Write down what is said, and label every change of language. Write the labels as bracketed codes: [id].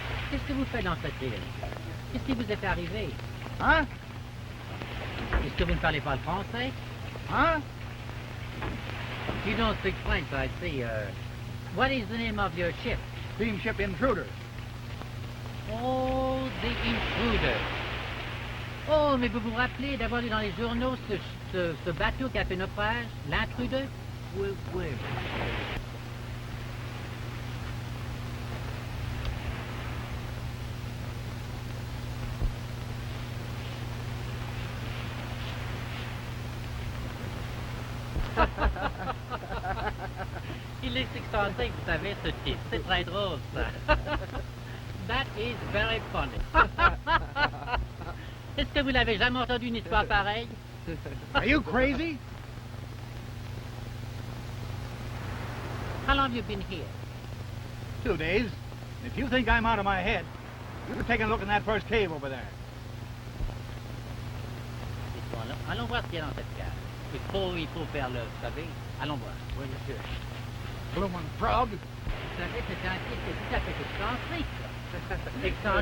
[fr] Qu'est-ce que vous faites dans cette ville? Qu'est-ce qui vous est arrivé? Hein? Est-ce que vous ne parlez pas le français? Huh? [en] You don't speak French, I see. What is the name of your ship? Steamship Intruder. Oh, the Intruder. [fr] Oh, mais vous vous rappelez d'avoir lu dans les journaux ce bateau qui a fait naufrage, l'Intruder? Oui, oui. Il est excentrique, vous savez, ce type. C'est très drôle, ça. [en] That is very funny. [fr] Est-ce que vous n'avez jamais entendu une histoire pareille? [en] Are you crazy? How long have you been here? 2 days. If you think I'm out of my head, you take a look in that first cave over there. [fr] Allons voir ce qu'il y a dans cette cave. Il faut faire le, vous savez. Allons voir. Oui, monsieur. [en] Bloomin' frog. [fr] Vous savez, c'est un type qui est tout à fait excentrique, ça.